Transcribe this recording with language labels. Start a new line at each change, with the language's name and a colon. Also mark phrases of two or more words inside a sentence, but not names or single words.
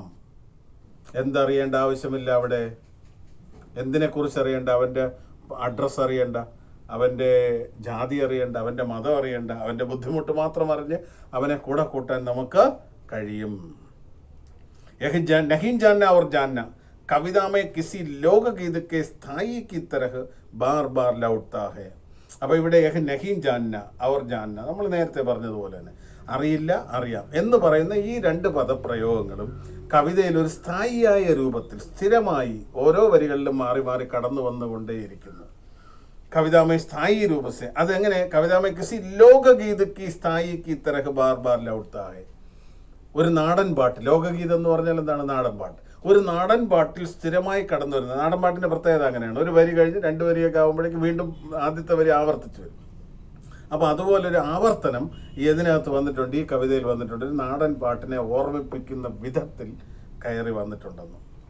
Malayalam: എന്തറിയേണ്ട ആവശ്യമില്ല അവിടെ. എന്തിനെക്കുറിച്ച് അറിയണ്ട? അവൻ്റെ അഡ്രസ്സ് അറിയണ്ട, അവൻ്റെ ജാതി അറിയണ്ട, അവൻ്റെ മതം അറിയണ്ട. അവൻ്റെ ബുദ്ധിമുട്ട് മാത്രം അറിഞ്ഞ് അവനെ കൂടെ കൂട്ടാൻ നമുക്ക് കഴിയും.
Hindi: नहीं जानना और जानना कविता में किसी लोकगीत के स्थायी की तरह बार बार लौटता है.
Malayalam: അപ്പോൾ ഇവിടെ
Hindi: नहीं जानना और जानना,
Malayalam: നമ്മൾ നേരത്തെ പറഞ്ഞതുപോലെ തന്നെ അറിയില്ല അറിയാം എന്ന് പറയുന്ന ഈ രണ്ട് പദപ്രയോഗങ്ങളും കവിതയിൽ ഒരു സ്ഥായിയായ രൂപത്തിൽ സ്ഥിരമായി ഓരോ വരികളിലും മാറി മാറി കടന്നു വന്നുകൊണ്ടേയിരിക്കുന്നു.
Hindi: कविता में स्थायी रूप से
Malayalam: അതെങ്ങനെ കവിത
Hindi: में किसी लोकगीत की स्थायी की तरह बार बार लौटता है
Malayalam: ഒരു നാടൻ പാട്ട് ലോകഗീതം എന്ന് പറഞ്ഞാൽ എന്താണ് നാടൻ പാട്ട് ഒരു നാടൻ പാട്ടിൽ സ്ഥിരമായി കടന്നു വരുന്നത് നാടൻ പാട്ടിന്റെ പ്രത്യേകത അങ്ങനെയാണ് ഒരു വരി കഴിഞ്ഞ് രണ്ട് വരിയൊക്കെ ആകുമ്പോഴേക്കും വീണ്ടും ആദ്യത്തെ വരി ആവർത്തിച്ചു വരും അപ്പോൾ അതുപോലെ ഒരു ആവർത്തനം ഇതിനകത്ത് വന്നിട്ടുണ്ട് ഈ കവിതയിൽ വന്നിട്ടുണ്ട് ഒരു നാടൻ പാട്ടിനെ ഓർമ്മിപ്പിക്കുന്ന വിധത്തിൽ കയറി വന്നിട്ടുണ്ടെന്ന്